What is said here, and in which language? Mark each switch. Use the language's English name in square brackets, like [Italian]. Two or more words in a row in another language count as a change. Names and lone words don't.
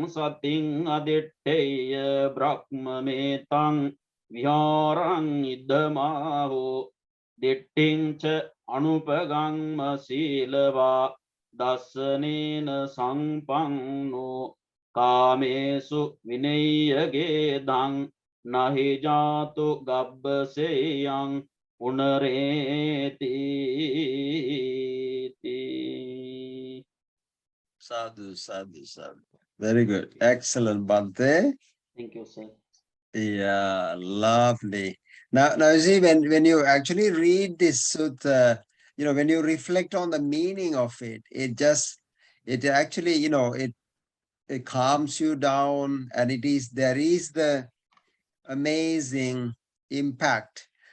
[Pali] sating aditteya brahmametang Vyarang idamaho ditting cha anupagangma silava dasanena sangpangno kamesu vinayagedang nahi jatu gabbaseyang unareti. Sadhu, sadhu, sadhu. [English] Very good. Excellent, Bhante. Thank you, sir. Yeah, lovely. Now you see, when you actually read this sutta, you know, when you reflect on the meaning of it, it actually, you know, it calms you down, and there is the amazing impact.